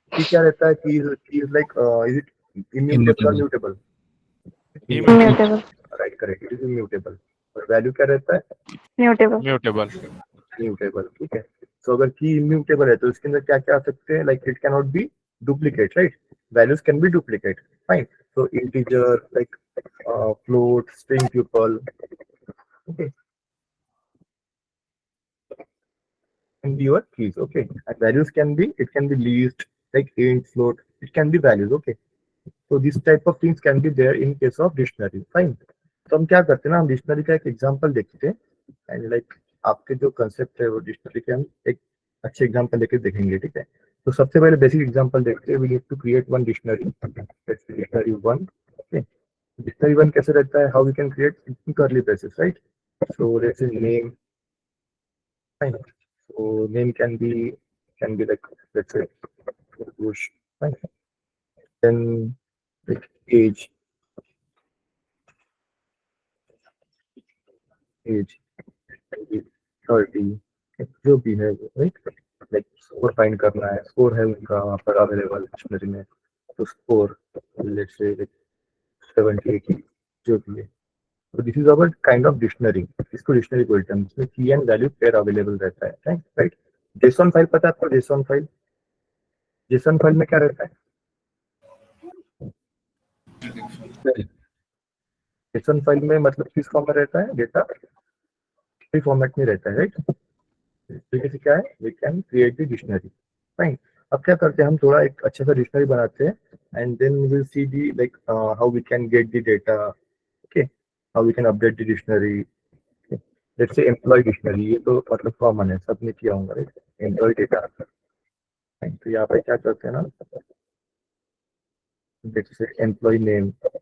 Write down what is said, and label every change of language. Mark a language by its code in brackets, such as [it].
[hi] की क्या रहता है की is like is it immutable और mutable. [en] Immutable. [hi] Right correct it is immutable और वैल्यू क्या रहता है [en] Mutable. Mutable. [hi] इम्यूटेबल ठीक है. [en] so अगर की immutable है [hi] तो इसके अंदर क्या क्या आ सकते हैं [en] Like it can not be duplicate right values can be duplicate fine. So integer like float string tuple okay can be your keys okay and values can be least like int float it can be values okay so this type of things can be there in case of dictionary fine. [hi] तो हम क्या करते हैं ना हम dictionary का एक example देखते हैं एंड लाइक आपके जो कंसेप्ट है वो डिक्शनरी के हम एक अच्छे एग्जांपल लेके देखेंगे ठीक है. तो सबसे पहले बेसिक एग्जांपल देखते हैं [en] We need to create one dictionary dictionary one okay. Dictionary one [hi] कैसे रहता है [en] How we can create in curly braces right. So let's say name fine. So name can be like let's say push right? Then like age can be 30 [hi] जो भी है right like score find करना है score है उनका वहाँ पर available dictionary में तो स्कोर लेट्स से लाइक 70 80 जो भी है. तो this is our kind of dictionary इसको डिक्शनरी बोलते हैं जिसमें की एंड वैल्यू पेयर अवेलेबल रहता है राइट. जेसन फाइल पता है आपको जेसन फाइल में क्या रहता है जेसन फाइल में मतलब किस फॉर्म में रहता है डेटा फ्री फॉर्मेट में रहता है राइट. तरीके से क्या है [en] We can create the dictionary fine. [hi] अब क्या करते हैं हम थोड़ा एक अच्छा सा डिक्शनरी बनाते हैं [en] And then we will see the like how we can get the data okay how we can update the dictionary. [hi] Let's say employ dictionary ये तो मतलब कॉमन है सबने किया होगा राइट एम्प्लॉय डेटा. तो यहाँ पे क्या करते हैं ना लेट्स से एम्प्लॉय नेम